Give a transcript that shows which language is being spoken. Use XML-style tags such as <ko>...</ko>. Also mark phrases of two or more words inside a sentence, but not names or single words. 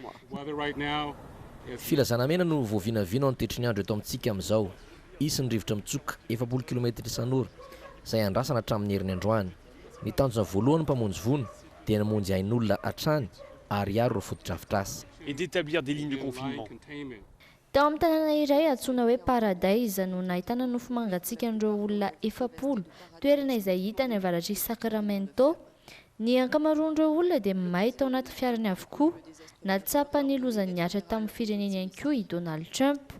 <mg>Filazana mena no voavinavina ny tetry ny andro eto amintsika amin'izao. Isin'ny rivotra mitsoka 70 km isan'ora izay andrasana hatramin'ny herin'ny androany. Ny tanjona voalohany mpamonjy vono dia namonjy ain'olona hatrany ary aro ireo fotodrafitrasa.</mg> <fr>Et d'établir des lignes de confinement.</fr> <mg>Tao amin'ny tanàna iray antsoina hoe Paradise no nahitana nofo mangatsiakan'ireo olona 700, toerana izay hita ny avaratry Sacramento. Ny ankamaroan'ireo olona dia mahay tao anaty fiarany avokoa. Natsapa ny lozany niatra tamin'ny fireneny ihany koa i Donald Trump.</mg>